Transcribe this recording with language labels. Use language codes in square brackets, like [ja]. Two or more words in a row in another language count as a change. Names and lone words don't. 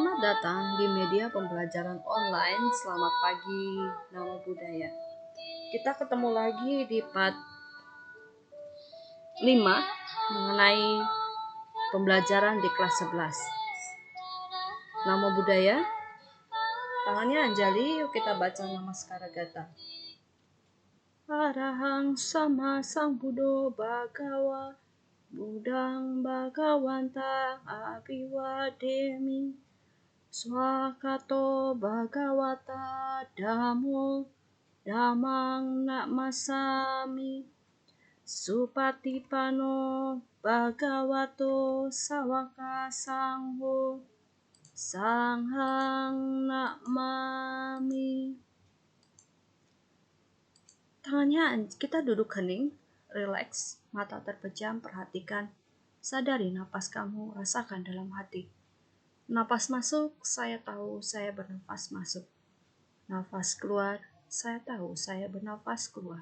[id] Selamat datang di media pembelajaran online. Selamat pagi, [pi] Nama Budaya. [id] Kita ketemu lagi di part 5 mengenai pembelajaran di kelas 11. [pi] Nama Budaya. [id] Tangannya Anjali, yuk kita baca Namaskara Gata. [pi] Arahang sama sang Buddho Bhagawa Budang Bhagawanta Abiwademi Swakato Bhagawata Dhammo Dhammang Namasami Supatipano Bhagavato Sawaka Sangho Sanghang Namami. [id] Tangannya kita duduk hening, rileks, mata terpejam, perhatikan, sadari napas kamu, rasakan dalam hati. Napas masuk, saya tahu saya bernafas masuk. Nafas keluar, saya tahu saya bernafas keluar.